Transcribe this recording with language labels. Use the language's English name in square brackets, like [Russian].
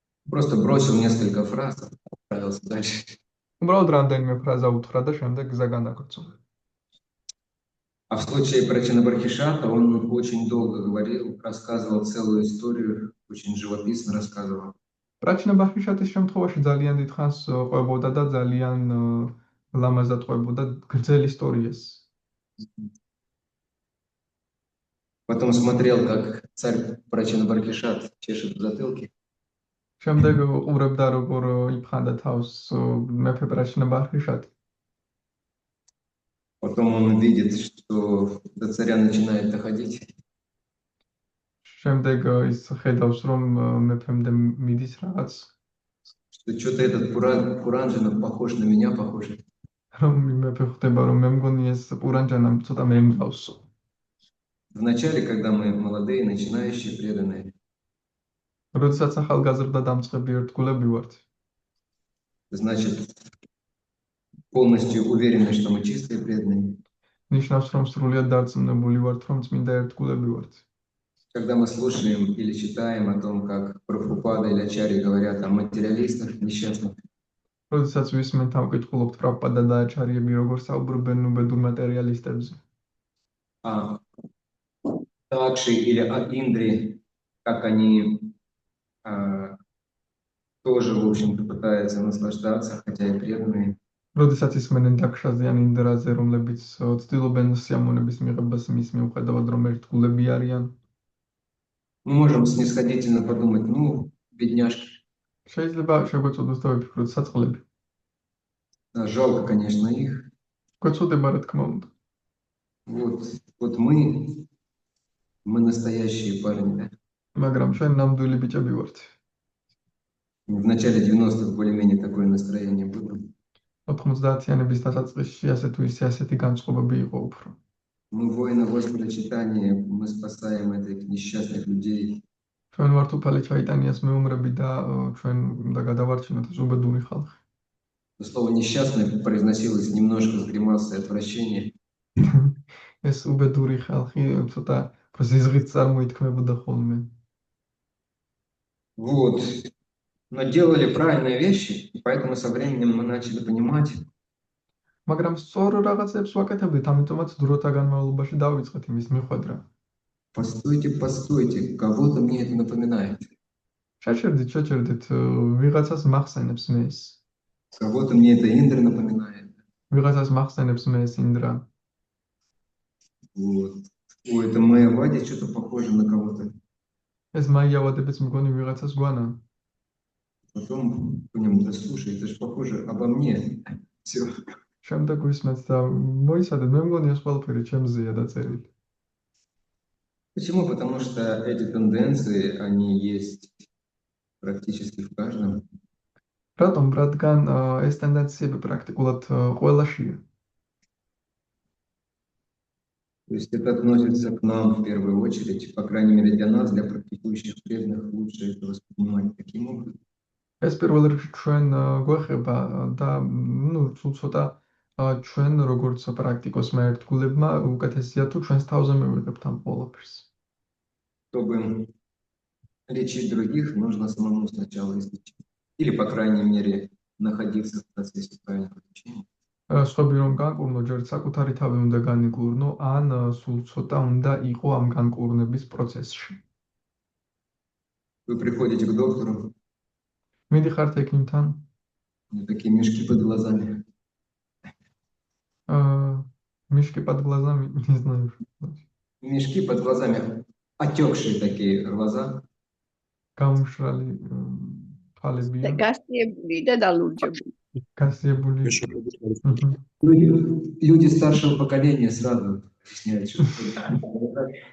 [Russian] Просто бросил несколько фраз, отправился дальше. [Georgian] უბრალოდ რამდენიმე ფრაზა უთხრა და შემდეგ გზა განაგრძო. [Russian] А в случае Парачина Бархишата он очень долго говорил, рассказывал целую историю, очень живописно рассказывал. [Georgian] პრაჩინა ბარჰიშატის შემთხვევაში ძალიან დიდ ხანს ყვებოდა და ძალიან ლამაზად ყვებოდა გრძელ ისტორიას. [Russian] Потом смотрел, как царь Парачина Бархишат чешет в затылке. [Georgian] შემდეგ უყურებდა როგორ იფხანდა თავს მეფე პრაჩინა ბარჰიშატი. [Russian] Потом он видит, что до царя начинает доходить. [Georgian] შემდეგ ის ხედავს, რომ მეფემდე მიდის რაღაც, [Russian] Что что-то этот Пуранджана похож на меня, похож. [Georgian] რომ მეფე ხვდება, რომ მე მგონი ეს პურანჯანამ ცოტა მე მგავსო. [Russian] Вначале, когда мы молодые, начинающие, преданные, [Georgian] როდესაც ახალგაზრდა დამწყები ერთგულები ვართ, [Russian] значит, полностью уверены, что мы чистые преданные. [Georgian] ნიშნავს, რომ სრულიად დარწმუნებული ვართ, რომ წმინდა ერთგულები ვართ. [Russian] Когда мы слушаем или читаем о том, как Прабхупада или Ачарьи говорят о материалистах, несчастных, [Georgian] როდესაც ვისმენთ ამ კითხულობთ პრაბჰუპადა და აჩარიები როგორ საუბრობენ უბედურ მატერიალისტებზე. [Russian] а Такши или Индри, как они тоже, в общем-то, пытаются наслаждаться, хотя и преданные. [Georgian] როდესაც ისმენენ დაქშაზე ან ინდრაზე, რომლებიც ცდილობენ სიამოვნების მიღებას მის მიუხედავად, რომ ერთგულები არიან. [Russian] Мы можем снисходительно подумать, ну, бедняжки. [Georgian] შეიძლება შეგვეწოდოს და ვიფიქროთ საწყლები. [Russian] Да, жалко, конечно, их. [Georgian] გვეწოდება რა თქმა უნდა. [Russian] Вот мы настоящие парни, да? [Georgian] მაგრამ ჩვენ ნამდვილი ბიჭები ვართ. [Russian] В начале 90-х более-менее такое настроение было. [Georgian] 90-იანების დასაწყისში ასე თუ ისე ასეთი განწყობები იყო უფრო. [Russian] Мы воины Господа Чайтаньи, мы спасаем этих несчастных людей. [Georgian] ჩვენ ვართ უფალი ჩაიტანიას მეომრები და ჩვენ უნდა გადავარჩინოთ ეს უბედური ხალხი. [Russian] Слово «несчастный» произносилось немножко с гримасой отвращения. [Georgian] ეს უბედური ხალხი ცოტა ზიზღით წარმოითქმებოდა ხოლმე. [Russian] Вот. Но делали правильные вещи, и поэтому со временем мы начали понимать, [Georgian] მაგრამ სწორ რაღაცებს ვაკეთებდით, ამიტომაც დროთა განმავლობაში დავიწყეთ იმის მიხვედრა. [Russian] постойте, кого-то мне это напоминает. [Georgian] შეჭერდით, ვიღაცას მახსენებს მე ეს. [Russian] Кого-то мне это Индра напоминает. [Georgian] ვიღაცას მახსენებს მე ეს ინდრა. [Russian] Вот. Ой, это моя Вадя что-то похоже на кого-то. [Georgian] ეს მაიავადებიც მგონი ვიღაცას გვანა. [Russian] Потом понял, да слушай, это же похоже обо мне. Все. [Georgian] შემდეგ ვისმენთ და მოიცადეთ, მე მგონი ეს ყველაფერი ჩემზეა დაწერილი. [Russian] Почему? Потому что эти тенденции, они есть практически в каждом. [Georgian] რატომ? რადგან ეს ტენდენციები პრაქტიკულად ყველაშია. [Russian] То есть это относится к нам в первую очередь, по крайней мере для нас, для практикующих преданных, лучше это воспринимать таким образом. [Georgian] ეს პირველ რიგში ჩვენ გვეხება და ცოტა ჩვენ როგორც პრაქტიკოსმა ერთგულებმა უკეთესია თუ ჩვენს თავზე მივიღებთ ამ ყველაფერს. [Russian] Чтобы лечить других, нужно самому сначала излечить. Или, по крайней мере, находиться в процессе правильного лечения. [Georgian] სხვები რომ განკურნო, ჯერ საკუთარი თავი უნდა განიკურნო, ან სულ ცოტა უნდა იყო ამ განკურნების პროცესში. [Russian] Вы приходите к доктору, [Georgian] მიდიხართ ექიმთან, [Russian] такие мешки под глазами. мишки под глазами, не знаю. Мешки под глазами, отекшие такие глаза. [Georgian] გამშრალი ხალებია, გასწიებული და დალურჯებული. გასიებული. [Russian] Люди старшего поколения сразу объясняют, что это.